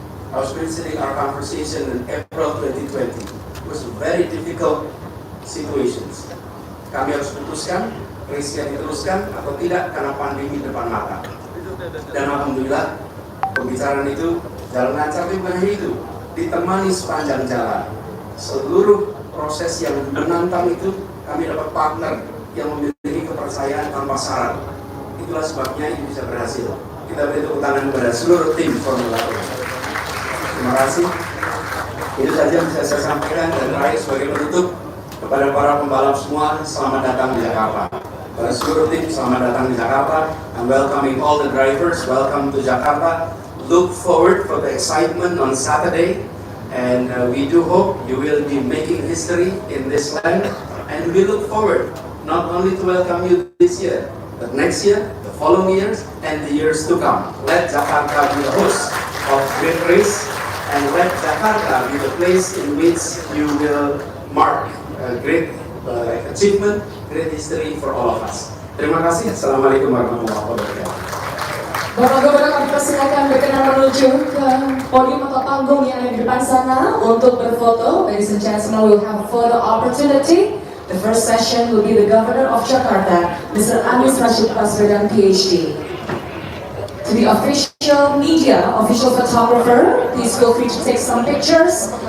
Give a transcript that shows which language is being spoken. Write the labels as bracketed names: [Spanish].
[English] I was visiting our conversation in April 2020. It was a very difficult situations. [Indonesian] Kami harus putuskan, risknya diteruskan atau tidak karena pandemi depan mata. Dan alhamdulillah, pembicaraan itu jalan lancar, tapi bukan hanya itu, ditemani sepanjang jalan. Seluruh proses yang menantang itu, kami dapat partner yang memiliki kepercayaan tanpa syarat. Itulah sebabnya ini bisa berhasil. Kita beri tepuk tangan kepada seluruh tim Formula E. Terima kasih. Itu saja yang bisa saya sampaikan, dan terakhir sebagai penutup kepada para pembalap semua, selamat datang di Jakarta. Pada seluruh tim, selamat datang di Jakarta. [English] I'm welcoming all the drivers. Welcome to Jakarta. Look forward for the excitement on Saturday, and we do hope you will be making history in this land. And we look forward not only to welcome you this year, but next year, the following years, and the years to come. Let Jakarta be the host of great race, and let Jakarta be the place in which you will mark a great achievement, great history for all of us. [Indonesian] Terima kasih. Assalamualaikum warahmatullahi wabarakatuh. Bapak Gubernur, kami persilakan berkenan menuju ke podium atau panggung yang ada di depan sana untuk berfoto. [English] Ladies and gentlemen, we will have a photo opportunity. The first session will be the Governor of Jakarta, Mr. Baswedan, PhD. To the official media, official photographer, please feel free to take some pictures.